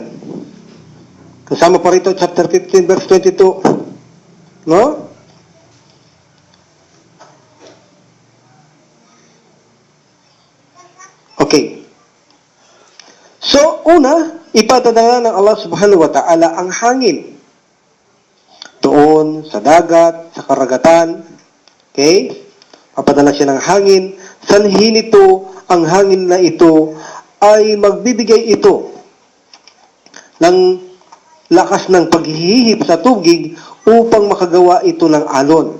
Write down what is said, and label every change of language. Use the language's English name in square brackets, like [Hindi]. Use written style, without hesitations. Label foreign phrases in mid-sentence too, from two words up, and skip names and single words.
[Filipino] Kasama pa rito, chapter 15, verse 22. No? Okay. So, una, ipadadala ng Allah [Arabic] سبحانه وتعالى [Filipino] ang hangin. Doon, sa dagat, sa karagatan. Okay? Papadala siya ng hangin. Sanhi nito, ang hangin na ito, ay magbibigay ito ng lakas ng paghihip sa tubig upang makagawa ito ng alon.